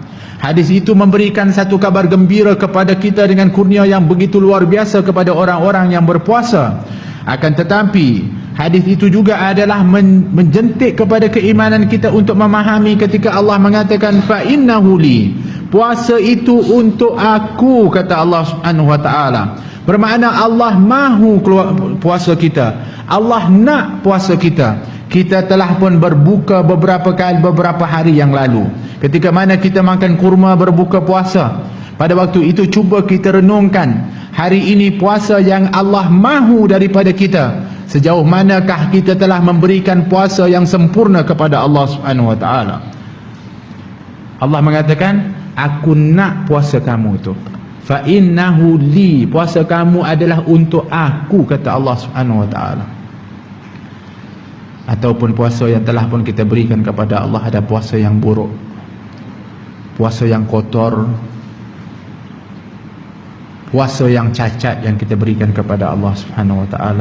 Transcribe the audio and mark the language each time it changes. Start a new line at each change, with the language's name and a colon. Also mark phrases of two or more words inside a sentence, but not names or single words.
Malay: Hadis itu memberikan satu kabar gembira kepada kita dengan kurnia yang begitu luar biasa kepada orang-orang yang berpuasa. Akan tetapi hadis itu juga adalah menjentik kepada keimanan kita untuk memahami ketika Allah mengatakan
Arabic: فإنه لي,
Malay: puasa itu untuk aku, kata Allah
Arabic: سبحانه وتعالى.
Malay: Bermakna Allah mahu puasa kita, Allah nak puasa kita. Kita telah pun berbuka beberapa hari yang lalu, ketika mana kita makan kurma berbuka puasa. Pada waktu itu cuba kita renungkan, hari ini puasa yang Allah mahu daripada kita, sejauh manakah kita telah memberikan puasa yang sempurna kepada Allah
Arabic: سبحانه وتعالى.
Malay: Allah mengatakan aku nak puasa kamu itu,
Arabic: فإنه لي,
Malay: puasa kamu adalah untuk aku, kata Allah Subhanahu wa taala. Ataupun puasa yang telah pun kita berikan kepada Allah, ada puasa yang buruk, puasa yang kotor, puasa yang cacat yang kita berikan kepada Allah
Arabic: سبحانه وتعالى.